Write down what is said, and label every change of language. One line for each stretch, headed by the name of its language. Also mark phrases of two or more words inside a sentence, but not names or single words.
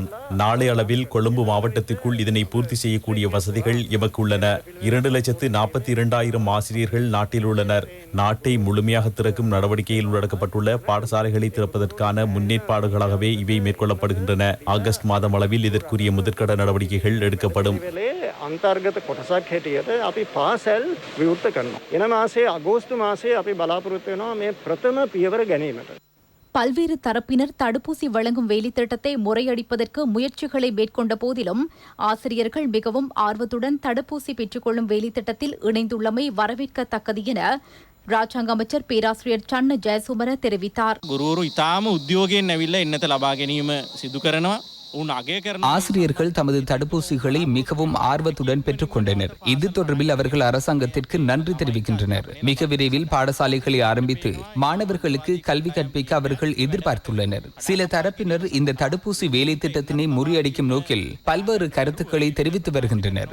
Tamil: நாளை அளவில் கொழும்பு மாவட்டத்திற்குள் இதனை பூர்த்தி செய்யக்கூடிய வசதிகள் எமக்கு உள்ளன. 2,42,000 ஆசிரியர்கள் நாட்டில் உள்ளனர். நாட்டை முழுமையாக திறக்கும் நடவடிக்கையில் உள்ளடக்கப்பட்டுள்ள பாடசாலைகளை திறப்பதற்கான முன்னேற்பாடுகளாகவே இவை மேற்கொள்ளப்படுகின்றன. ஆகஸ்ட் மாதம் அளவில் இதற்குரிய முதற்கட நடவடிக்கைகள் எடுக்கப்படும்.
Sinhala: අන්තර්ගත කොටසක් හැටියට අපි පාසල් විවෘත කරනවා. එන මාසේ අගෝස්තු මාසේ අපි බලාපොරොත්තු වෙනවා මේ ප්‍රථම පියවර ගැනීමට.
Tamil: பல்வேறு தரப்பினர் தடுப்பூசி வழங்கும் வேலைத்திட்டத்தை முறையடிப்பதற்கு முயற்சிகளை மேற்கொண்ட போதிலும் ஆசிரியர்கள் மிகவும் ஆர்வத்துடன் தடுப்பூசி பெற்றுக்கொள்ளும் வேலைத்திட்டத்தில் இணைந்துள்ளமை வரவேற்கத்தக்கது என ராஜாங்க அமைச்சர் பேராசிரியர் சන්න ජයසුමන தெரிவித்தார்.
Sinhala: ගුරුවරු ඉතාම උද්‍යෝගයෙන් ඇවිල්ලා එන්නත ලබා ගැනීම සිදු කරනවා.
Tamil: ஆசிரியர்கள் தமது தடுப்பூசிகளை மிகவும் ஆர்வத்துடன் பெற்றுக் கொண்டனர். இது தொடர்பில் அவர்கள் அரசாங்கத்திற்கு நன்றி தெரிவிக்கின்றனர். மிக விரைவில் பாடசாலைகளை ஆரம்பித்து மாணவர்களுக்கு கல்வி கற்பிக்க அவர்கள் எதிர்பார்த்துள்ளனர். சில தரப்பினர் இந்த தடுப்பூசி வேலை திட்டத்தினை முறியடிக்கும் நோக்கில் பல்வேறு கருத்துக்களை தெரிவித்து வருகின்றனர்.